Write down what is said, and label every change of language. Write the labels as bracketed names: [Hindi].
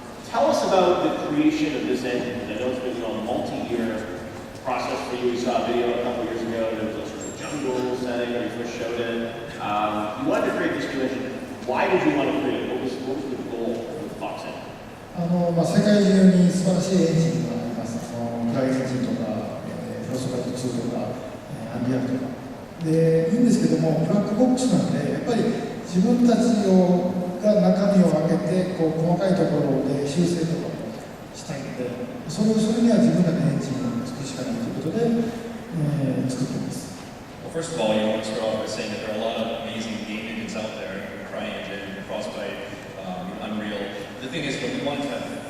[English] Tell us about the creation of this engine. I know it's been a multi-year process for you. We saw a video a couple years ago. There was a sort of jungle setting when you first showed it. You wanted to create this new engine. Why did you want to create it? What was the goal with Fox Engine? [Japanese] 世界中に素晴らしいエンジンがあります。クライエンジンとか、フロストライト2とか、アンビアンとか。で、いいんですけども、ブラックボックスなんで、やっぱり自分たちが中身を上げて細かいところで修正とかしたいので、それには自分たちのエンジンを作るしかないということで、作っています。 [English] Well, first of all, I want to start off by saying that there are a lot of amazing game engines out there, CryEngine, Frostbite, Unreal. The thing is, we wanted to have